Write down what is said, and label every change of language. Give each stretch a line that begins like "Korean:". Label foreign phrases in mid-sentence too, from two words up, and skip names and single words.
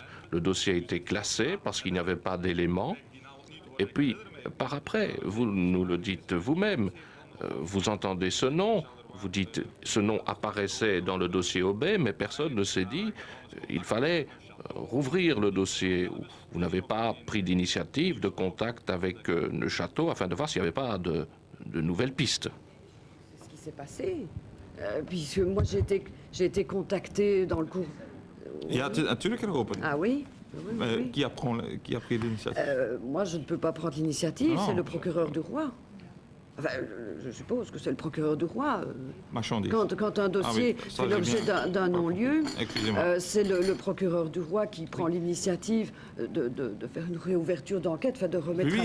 French: Le dossier a été classé parce qu'il n'y avait pas d'éléments. Et puis, par après, vous nous le dites vous-même, vous entendez ce nom, vous dites ce nom apparaissait dans le dossier Aubé, mais personne ne s'est dit il fallait rouvrir le dossier. Vous n'avez pas pris d'initiative, de contact avec Neuchâtel afin de voir s'il n'y avait pas de nouvelles pistes. C'est ce qui s'est passé. Puisque moi j'ai été contacté dans le cours.
Dutch: Ja, natuurlijk geroepen.
French: Ah oui, oui. Qui a pris l'initiative? Moi je ne peux pas prendre l'initiative, Non. c'est le procureur du roi. Enfin, je suppose que c'est le procureur du roi. Marchandise. Quand un dossier Ah oui, ça, fait j'ai l'objet bien- d'un non-lieu, Excusez-moi. c'est le procureur du roi qui prend l'initiative de faire une réouverture d'enquête, enfin de remettre à